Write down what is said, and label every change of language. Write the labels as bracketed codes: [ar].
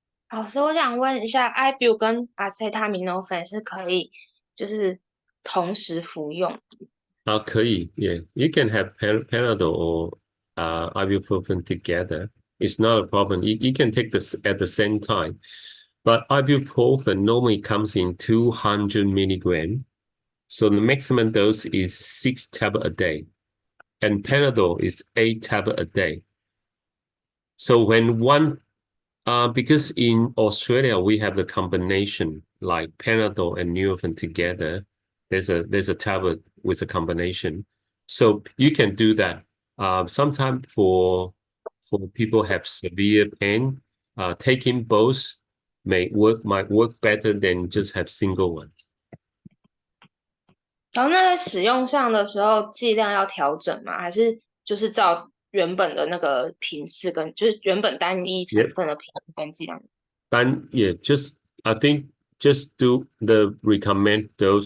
[zh] 老师，我想问一下，ibu 跟 acetaminophen 是可以就是同时服用？可以 yeah. [en] You can have Panadol or ibuprofen together. It's not a problem. You can take this at the same time. But ibuprofen normally comes in 200 milligram. So the maximum dose is 6 tablets a day. And Panadol is 8 tablets a day. So when because in Australia, we have the combination like Panadol and Nurofen together. There's a tablet with a combination. So you can do that. Sometimes for people have severe pain, taking both might work better than just have single one. [zh] 然后那在使用上的时候，剂量要调整吗？还是就是照原本的那个频次跟就是原本单一成分的频次跟剂量？ [en] I think just do the recommend dose.